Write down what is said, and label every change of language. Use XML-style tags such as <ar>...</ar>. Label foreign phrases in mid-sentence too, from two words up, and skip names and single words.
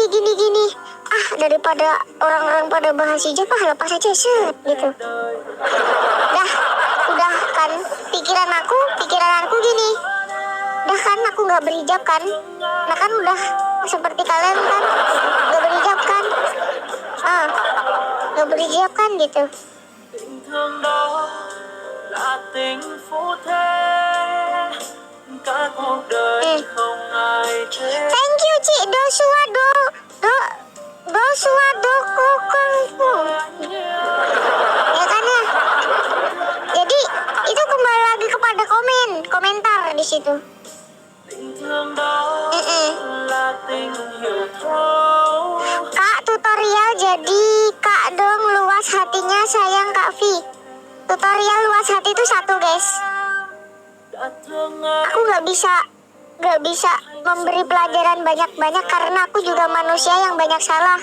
<id>Daripada orang-orang pada bahas hijab, lepas aja gitu. Udah kan pikiran aku gini. Udah kan aku nggak berhijab kan. Nah kan udah seperti kalian kan nggak berhijab kan. Nggak berhijab kan gitu.</id> <vi>Tình thương đó là tình phú thế, cả cuộc đời không ai thế.</vi> <en>Thank you Ci Dosua Kokongfu.</en> <id>Ya kan ya. Jadi itu kembali lagi kepada komentar di situ.</id> <vi>Tình thương đó là tình hiểu thấu.</vi> <id>Kak tutorial jadi Kak dong luas hatinya sayang Kak Vi. Tutorial luas hati itu satu guys. Aku nggak bisa memberi pelajaran banyak karena aku juga manusia yang banyak salah.</id>